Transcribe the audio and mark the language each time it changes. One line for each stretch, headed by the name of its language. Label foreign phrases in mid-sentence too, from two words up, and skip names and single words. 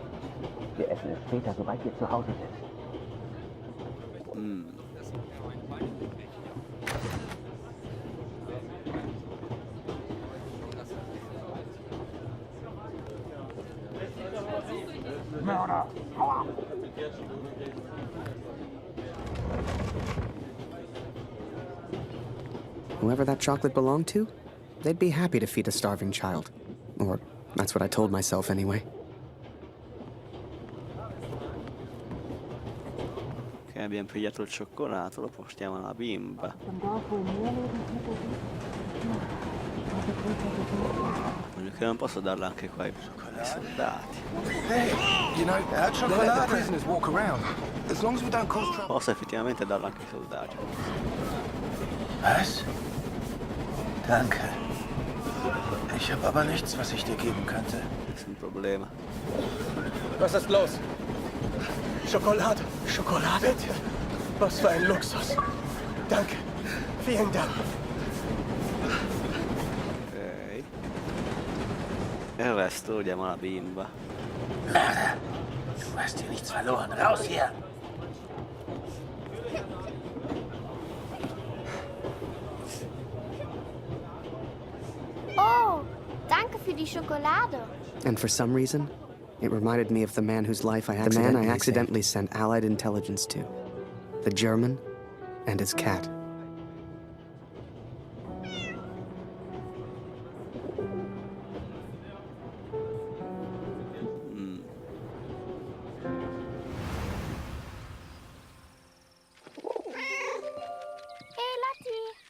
German: Wir essen es später, sobald wir zu Hause sind. Mörder! Hau ab!
English: Whoever that chocolate belonged to, they'd be happy to feed a starving child. Or that's what I told myself anyway.
Italian: Ok, abbiamo pigliato il cioccolato, lo portiamo alla bimba. Voglio che non posso darla anche qua ai soldati.
English: Hey, you know, they let the prisoners walk around. As long as we don't cause trouble.
Italian: Posso effettivamente darla anche ai soldati.
German: Was? Danke. Ich habe aber nichts, was ich dir geben könnte.
Italian: Nessun problema.
German: Was ist los? Schokolade. Schokolade? Was für ein Luxus. Danke. Vielen Dank.
Italian: Ok. E il resto lo diamo alla bimba.
German: Mörder! Du hast hier nichts verloren. Raus hier! Oh, danke für die Schokolade.
English: And for some reason, it reminded me of the man whose life I accidentally sent Allied intelligence to. The German and his cat. Hey, Lotti.